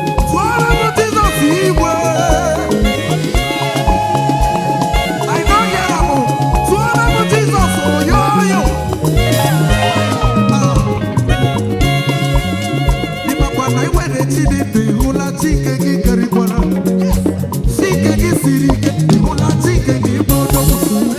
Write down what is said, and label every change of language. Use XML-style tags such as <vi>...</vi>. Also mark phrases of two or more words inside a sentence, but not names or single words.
<ig>Tụọrọ m Jizọs igwe.</ig> <pcm>I don't hear am o.</pcm> <ig>Tụọrọ m Jizọs oyoyo. Ị makwa na i nwere Chineke, ị hụla Chike gị kerikwara. Chike gị siri ike, ị hụla Chike gị bụ odogwu.</ig>